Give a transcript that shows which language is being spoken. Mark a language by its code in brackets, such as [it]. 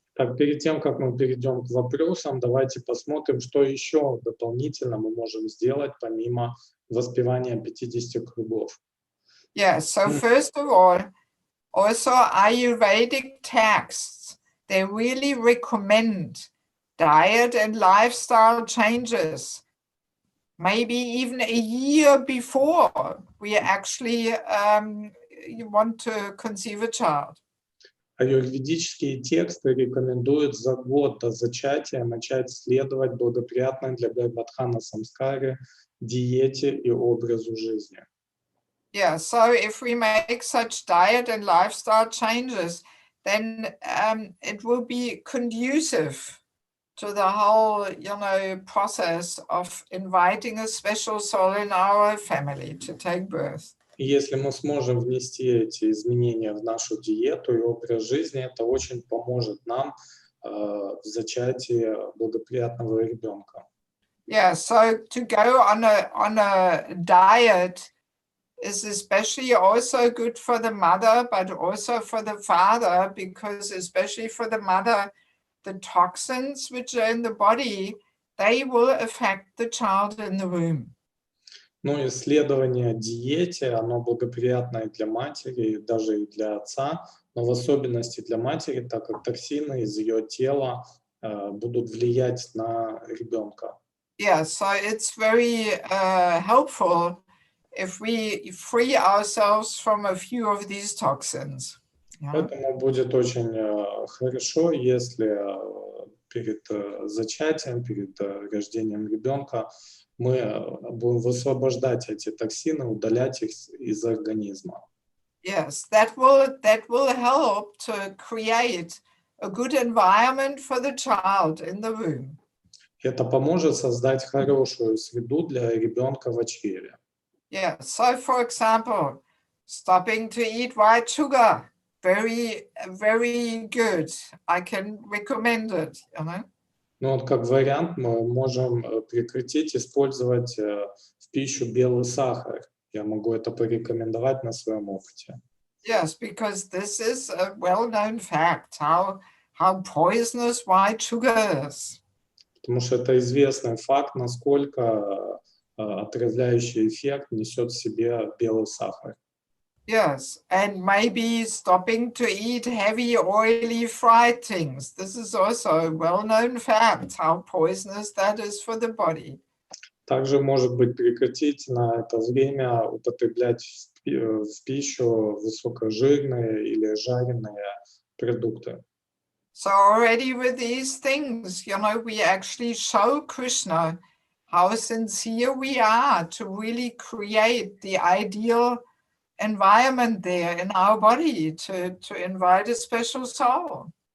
[ru] Так, перед тем, как мы перейдем к вопросам, давайте посмотрим, что еще дополнительно мы можем сделать помимо воспевания 50 кругов. [en] Yes, so first of all, also Ayurvedic texts, they really recommend diet and lifestyle changes, maybe even a year before we actually want to conceive a child. [ru] Аюрведические тексты рекомендуют за год до зачатия начать следовать благоприятной для Гарбхадхана самскаре, диете и образу жизни. [en] Yeah, so if we make such diet and lifestyle changes, then it will be conducive to the whole, process of inviting a special soul in our family to take birth. [ru] И если мы сможем внести эти изменения в нашу диету и образ жизни, это очень поможет нам в зачатии благоприятного ребенка. [en] Yeah, so to go on a diet is especially also good for the mother, but also for the father, because especially for the mother, the toxins which are in the body, they will affect the child in the womb. [ru] Ну, исследование диете, оно благоприятное для матери, даже и для отца, но в особенности для матери, так как токсины из ее тела будут влиять на ребенка. [en] Yeah, so it's very helpful if we free ourselves from a few of these toxins. Yeah. [ru] Поэтому будет очень хорошо, если перед зачатием, перед рождением ребенка мы будем высвобождать эти токсины, удалять их из организма. [en] Yes, that will help to create a good environment for the child in the womb. [ru] Это поможет создать хорошую среду для ребенка в чреве. [en] Yeah, so for example, stopping to eat white sugar, very, very good. I can recommend it, you know. [ru] Ну вот как вариант мы можем прекратить использовать в пищу белый сахар. Я могу это порекомендовать на своем опыте. [en] Yes, because this is a well-known fact, how poisonous white sugar is. [ru] Потому что это известный факт, насколько отравляющий эффект несет в себе белый сахар. [en] Yes, and maybe stopping to eat heavy, oily, fried things. This is also a well-known fact, how poisonous that is for the body. [ru] Также, может быть, прекратить на это время употреблять в пищу высокожирные или жареные продукты. [en] So already with these things, we actually show Krishna how sincere we are to really create the ideal environment there in our body to invite a special soul.